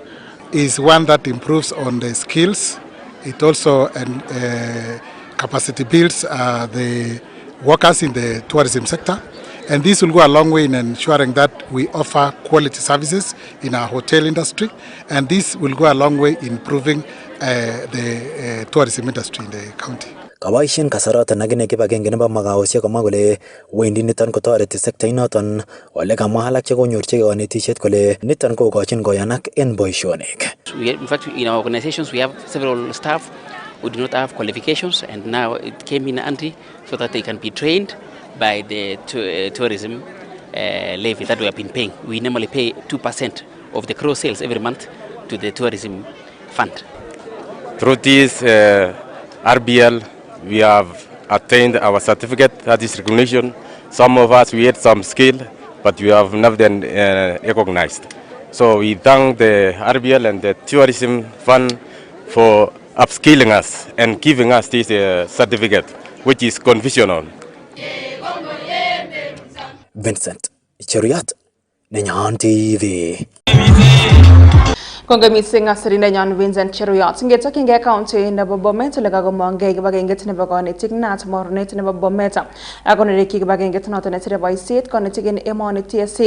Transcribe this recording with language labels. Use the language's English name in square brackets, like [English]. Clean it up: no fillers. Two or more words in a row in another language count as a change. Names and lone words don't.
[English] Is one that improves on the skills. It also capacity builds the workers in the tourism sector, and this will go a long way in ensuring that we offer quality services in our hotel industry, and this will go a long way in improving the tourism industry in the county. [Kalenjin] Kabaishen kasaratan akine kibagenge nebo magaosiek komwa kole wendi niton kotoreti sekta inoton, ole kamwa alak chekonyorchigei kanetisiet kole niton kokochin koyanak en boisionik. [English] In fact, in our organizations we have several staff who do not have qualifications, and now it came in handy so that they can be trained by the tourism levy that we have been paying. We normally pay 2% of the gross sales every month to the tourism fund. Through this RBL, we have attained our certificate, that is recognition. Some of us, we had some skill, but we have never been recognized. So we thank the RBL and the tourism fund for upskilling us and giving us this certificate, which is conditional. Vincent Cheriat, Nenyon TV. [Kalenjin] Kongoi mising asirin Nenyon Vincent Cheruyot. Ngetokyingei county nebo Bomet ole kakomongei kibagengeit nebo konetik nat mornet nebo Bomet. Akonereki kibagengeit noton netire boisiet konetik en emoni TSC.